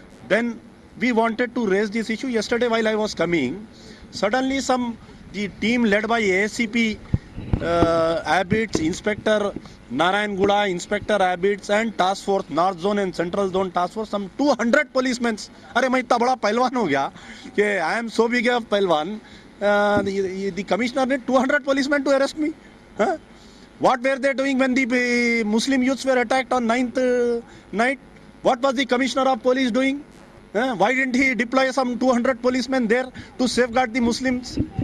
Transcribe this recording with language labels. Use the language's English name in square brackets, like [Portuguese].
[English] Then we wanted to raise this issue yesterday while I was coming. Suddenly the team led by ASCP Abbots, Inspector Narayan Guda, Inspector Abbots and Task Force, North Zone and Central Zone Task Force, some 200 policemen. [Hindi] अरे मैं इतना बड़ा पहलवान हो गया कि [English] I am so big a [Hindi] पहलवान. [English] The commissioner need 200 policemen to arrest me. Huh? What were they doing when the Muslim youths were attacked on 9th night? What was the commissioner of police doing? Why didn't he deploy some 200 policemen there to safeguard the Muslims?